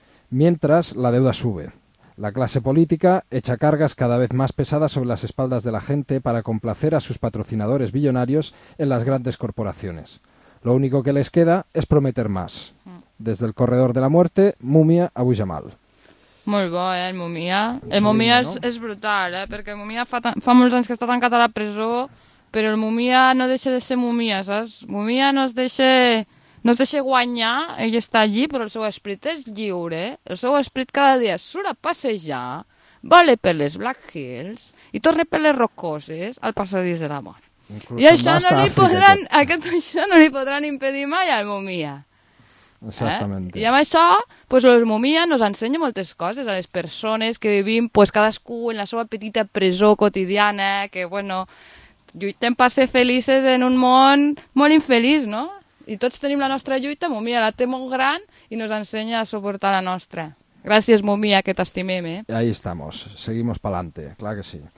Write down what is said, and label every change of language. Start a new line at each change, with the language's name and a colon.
Spanish: Mientras, la deuda sube. La clase política echa cargas cada vez más pesadas sobre las espaldas de la gente para complacer a sus patrocinadores billonarios en las grandes corporaciones. Lo único que les queda es prometer más. Desde el corredor de la muerte, Mumia Abu Jamal.
Catalan: Molt bo, el Mumia. El Mumia és, no? És brutal, perquè el Mumia fa molts anys que està tancat a la presó, però el Mumia no deixa de ser Mumia, saps? Mumia no es deixa... No es deixa guanyar, ell està allí, però el seu esprit és lliure. El seu esprit cada dia surt a passejar, vale per les Black Hills i torna per les rocoses al passadís de la mort. Inclusive i això no, li podran, això no li podran impedir mai al Mumia. Exactament. I amb això, pues, el Mumia ens ensenya moltes coses a les persones que vivim, pues, cadascú en la seva petita presó quotidiana, que bueno, lluitem per ser felices en un món molt infeliç, no? I tots tenim la nostra lluita, Mumia la té molt gran i ens ensenya a suportar la nostra. Gràcies, Mumia, que t'estimem, eh?
Spanish: Ahí estamos, seguimos pa'lante,
Catalan: clar que sí.